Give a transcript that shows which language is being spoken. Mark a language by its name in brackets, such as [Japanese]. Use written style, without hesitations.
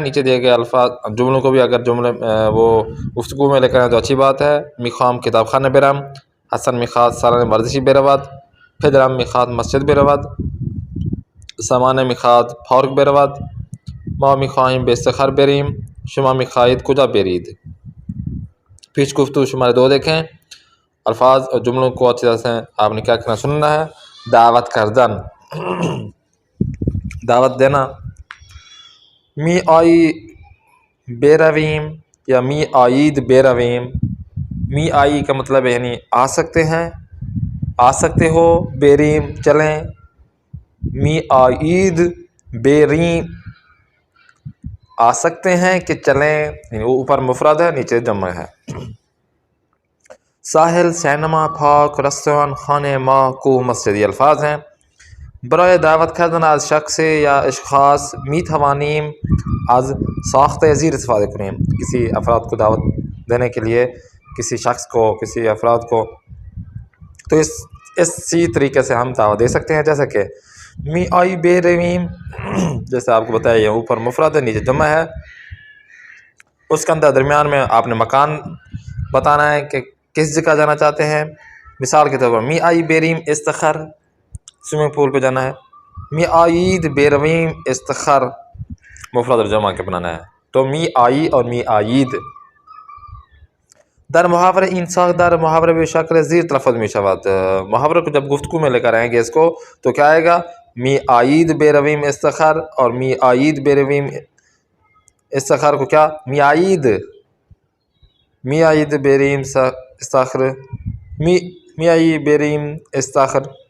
[Urdu] نیچے دیے گئے الفاظ جملوں کو بھی اگر جملے وہ گفتگو میں لے کر آئیں تو اچھی بات ہے. [Persian] میخوام کتاب خانه برم. حسن میخواد سالن ورزشی برود. پدرم میخواد مسجد برود. سامان میخواد پارک برود. ما میخواهیم به استخر بریم. شما میخواهید کجا برید؟ پیش گفتگو شماره 2 دیکھیں. [Urdu] الفاظ اور جملوں کو اچھی طرح سے آپ نے کیا کرنا سننا ہے. [Persian] دعوت کردن، [Urdu] دعوت دینا. [Persian] می آیی برویم یا می آیید برویم. می آیی [Urdu] کا مطلب ہے یعنی آ سکتے ہیں، آ سکتے ہو. بریم چلیں. [Persian] می آیید بریم [Urdu] آ سکتے ہیں کہ چلیں، یعنی اوپر مفرد ہے نیچے جمع ہے. ساحل، سینما، پارک، رستوران، خانه، ماه، کوه، مسجد یہ الفاظ ہیں. [Persian] برای دعوت کردن از شخصی یا اشخاص می توانیم از ساخته زیر استفاده کنیم. [Urdu] کسی افراد کو دعوت دینے کے لیے، کسی شخص کو، کسی افراد کو، تو اسی طریقے سے ہم دعوت دے سکتے ہیں. جیسا کہ [Persian] می آئی بے رویم، [Urdu] جیسے آپ کو بتایا یہ اوپر مفرد ہے نیچے جمع ہے، اس کے اندر درمیان میں آپ نے مکان بتانا ہے کہ کس جگہ جانا چاہتے ہیں. مثال کے طور پر [Persian] می آئی بیریم استخر، [Urdu] سوئمنگ پول پہ جانا ہے. [Persian] می آئید بیرویم استخر [Urdu] مفرد اور جمع کے بنانا ہے. تو [Persian] می آئی [Urdu] اور [Persian] می آئید. در محاورہ این ساخت در محاورہ بے شکل زیر تلفظ می شود. [Urdu] محاورہ کو جب گفتگو میں لے کر آئیں گے اس کو تو کیا آئے گا؟ [Persian] می آئید بیرویم استخر، [Urdu] اور می آئید بیرویم استخر کو کیا؟ [Persian] می آئید بیریم استخر، می آئی بیریم استخر.